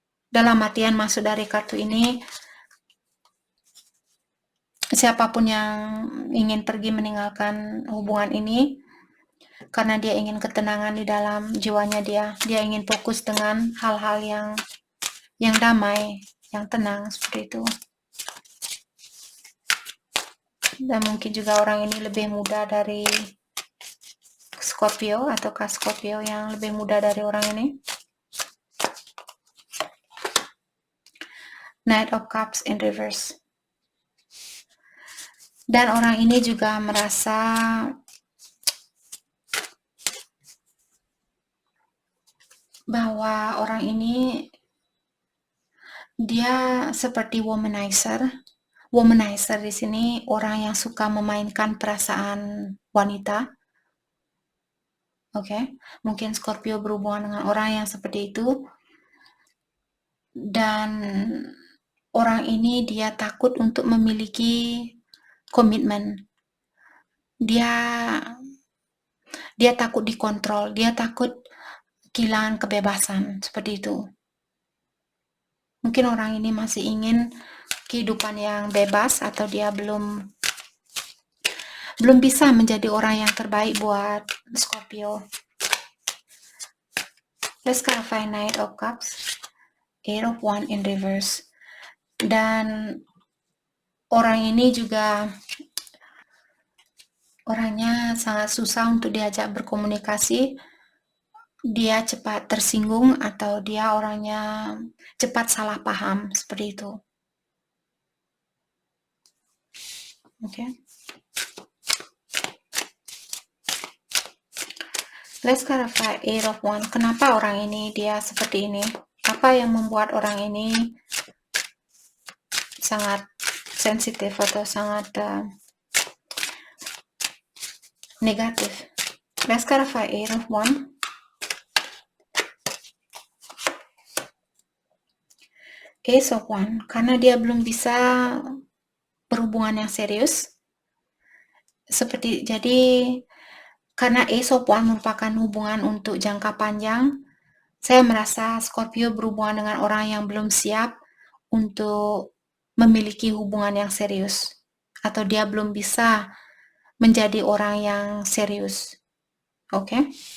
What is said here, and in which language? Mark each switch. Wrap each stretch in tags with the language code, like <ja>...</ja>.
<id>Dalam artian maksud dari kartu ini, siapapun yang ingin pergi meninggalkan hubungan ini karena dia ingin ketenangan di dalam jiwanya dia ingin fokus dengan hal-hal yang damai, yang tenang seperti itu. Dan mungkin juga orang ini lebih muda dari Scorpio, ataukah Scorpio yang lebih muda dari orang ini.</id> <en>Knight of Cups in reverse.</en> <id>Dan orang ini juga merasa bahwa orang ini dia seperti womanizer. Womanizer di sini orang yang suka memainkan perasaan wanita. Oke, mungkin Scorpio berhubungan dengan orang yang seperti itu. Dan orang ini dia takut untuk memiliki komitmen. Dia takut dikontrol, dia takut kehilangan kebebasan, seperti itu. Mungkin orang ini masih ingin kehidupan yang bebas, atau dia belum bisa menjadi orang yang terbaik buat Scorpio.</id> <en>Let's clarify Knight of Cups, Eight of Wands in reverse.</en> <id>Dan orang ini juga orangnya sangat susah untuk diajak berkomunikasi. Dia cepat tersinggung, atau dia orangnya cepat salah paham, seperti itu. Oke.</id> <en>Let's clarify Eight of Wands.</en> <id>Kenapa orang ini dia seperti ini? Apa yang membuat orang ini sangat sensitif atau sangat negatif?</id> <en>Let's clarify Eight of Wands.</en> <id>Ace of Wands, karena dia belum bisa berhubungan yang serius. Jadi karena Ace of Wands merupakan hubungan untuk jangka panjang, saya merasa Scorpio berhubungan dengan orang yang belum siap untuk memiliki hubungan yang serius, atau dia belum bisa menjadi orang yang serius. Oke.</id>